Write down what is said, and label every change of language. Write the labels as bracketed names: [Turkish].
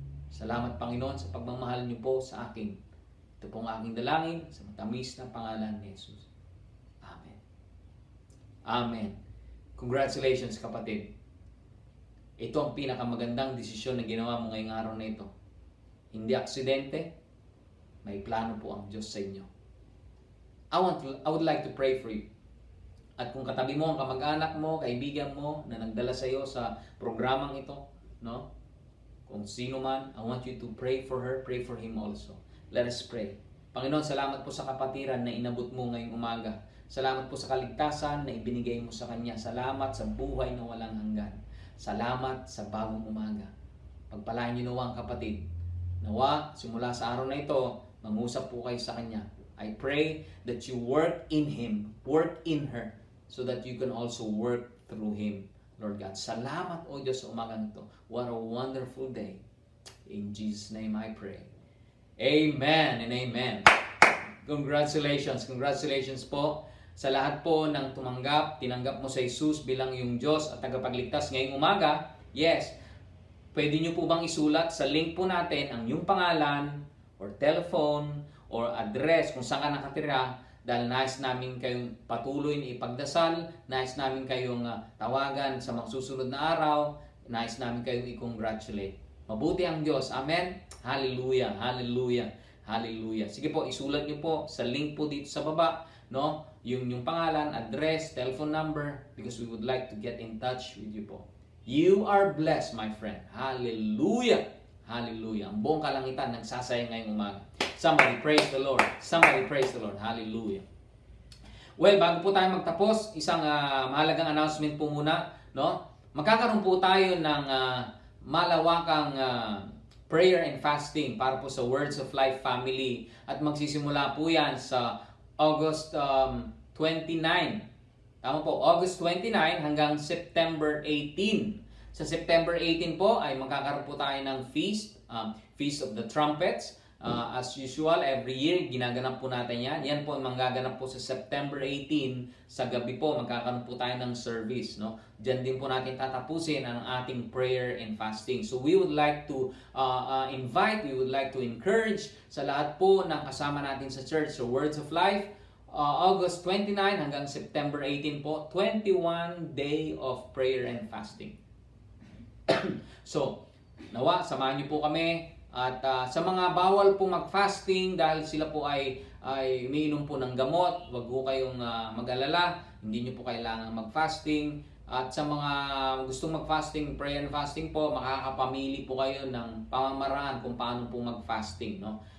[Filipino] Salamat, Panginoon, sa pagmamahal niyo po sa akin. Ito pong aking dalangin sa matamis na pangalan ni Jesus. Amen. Amen. Congratulations kapatid. Ito ang pinakamagandang desisyon na ginawa mo ngayong araw na ito. Hindi aksidente, may plano po ang Diyos sa inyo. [English] I would like to pray for you. [Filipino] At kung katabi mo ang kamag-anak mo, kaibigan mo na nagdala sa iyo sa programang ito, no? Kung sino man, [English] I want you to pray for her, pray for him also. Let us pray. [Filipino] Panginoon, salamat po sa kapatiran na inabot mo ngayong umaga. Salamat po sa kaligtasan na ibinigay mo sa kanya. Salamat sa buhay na walang hanggan. Salamat sa bagong umaga. Pagpalain niyo nawa ang kapatid. Nawa, simula sa araw na ito, mangusap po kayo sa kanya. [English] I pray that you work in him, work in her, so that you can also work through him, Lord God. [Filipino] Salamat, O Diyos, sa umagang ito. [English] What a wonderful day. In Jesus' name I pray. [Filipino] Amen and amen. Congratulations, congratulations po sa lahat po ng tinanggap mo sa Jesus bilang yung Diyos at tagapagligtas ngayong umaga. Yes, pwede nyo po bang isulat sa link po natin ang yung pangalan or telephone or address kung saan ka nakatira, dahil nais namin kayong patuloy na ipagdasal, nais namin kayong tawagan sa mga susunod na araw, nais namin kayong i-congratulate. Mabuti ang Diyos. Amen? Hallelujah, hallelujah, hallelujah. Sige po, isulat nyo po sa link po dito sa baba, no? Yung pangalan, [English] address, telephone number, because we would like to get in touch with you po. You are blessed, my friend. Hallelujah, hallelujah. [Filipino] Ang buong kalangitan nagsasaya ngayong umaga. [English] Somebody praise the Lord. [Filipino] Somebody praise the Lord. Hallelujah. Well, bago po tayo magtapos, isang mahalagang announcement po muna, no? Magkakaroon po tayo ng malawakang prayer and fasting para po sa Words of Life family, at magsisimula po yan sa August 29. Tama po, August 29 hanggang September 18. Sa September 18 po ay magkakaroon po tayo ng feast, Feast of the Trumpets. As usual, every year, ginaganap po natin yan. Yan po ang manggaganap po sa September 18. Sa gabi po, magkakaroon po tayo ng service. No? Diyan din po natin tatapusin ang ating prayer and fasting. [English] So we would like to we would like to encourage [Filipino] sa lahat po ng kasama natin sa church. So Words of Life, August 29 hanggang September 18 po, 21 day of prayer and fasting. So, nawa, samahan niyo po kami. At sa mga bawal po mag-fasting dahil sila po ay umiinom po ng gamot, wag po kayong mag-alala, hindi nyo po kailangan mag-fasting. At sa mga gustong mag-fasting, prayer and fasting po, makakapamili po kayo ng pamamaraan kung paano po mag-fasting. No?